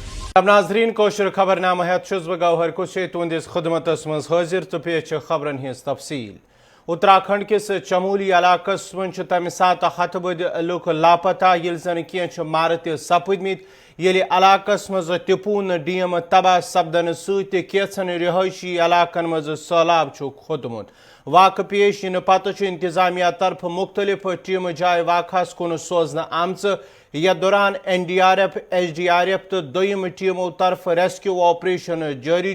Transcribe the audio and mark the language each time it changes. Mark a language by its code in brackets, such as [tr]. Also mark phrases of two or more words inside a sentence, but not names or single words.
[ks] ناظرین کوشر خبرنامہ ہیت چھس بہ گوہر کشے تہندس خدمتس مز حاضر تو پیش خبرن ہز تفصیل اتراکھنڈ کس چمولی علاقہ من تمہ سات ہتھ بد لوک لاپتہ یل زن کی مارت سپدمت یل علاقہ مز تپون ڈیم تباہ سپدن ست کیچن رہائشی علاقن مز سہلاب کھوتمت واقع پیش ین پتہ انتظامیہ طرف مختلف ٹیم جائے واقع کن سوزن آمژ یتھ دوران NDRF SDRF تو دویم ٹیمو طرف [en] rescue operation [ks] جاری